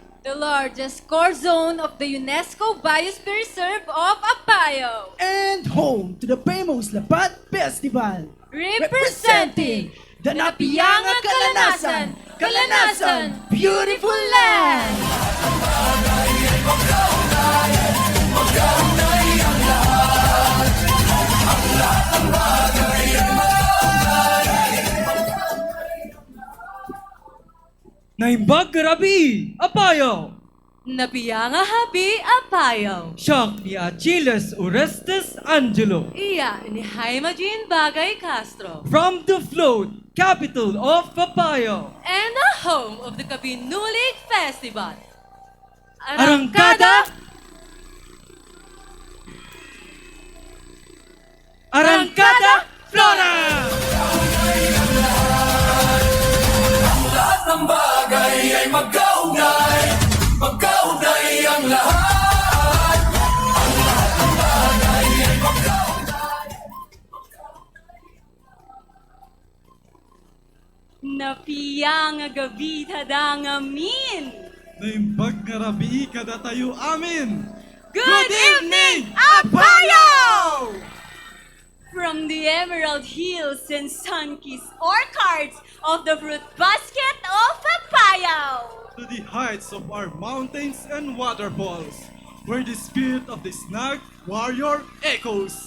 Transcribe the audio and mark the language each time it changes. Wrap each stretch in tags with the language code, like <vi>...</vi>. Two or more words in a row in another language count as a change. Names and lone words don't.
<en>the largest core zone of the UNESCO Biosphere Reserve of Apayao, and home to the famous Lapat Festival. representing</en> <isd>the Napiyanga Kalanasan, Kalanasan,</isd> <en>beautiful land!</en> <ilo>Naimbag Garabi, Apayao.</ilo> <isd>Napiyanga Habi Apayao.</isd> <ilo>Siyak ni Achilles Orestes Angelo.</ilo> <isd>Iya ni Jaime Jean Bagay Castro.</isd> <en>From the float, capital of Apayao. And the home of the Kabinulig Festival.</en> <tl>Arangkada! Arangkada Flora! Lahat ng bagay ay magkaugnay, magkaugnay ang lahat. Ang lahat ng bagay ay magkaugnay.</tl> <isd>Napiyanga gabi tadangamin.</isd> <ilo>Naimbag Garabi kada tayo amin.</ilo> <en>Good evening, Apayao! From the Emerald Hills and sun-kissed orchards of the fruit basket of Apayao, To the heights of our mountains and waterfalls, where the spirit of the snag warrior echoes.</en>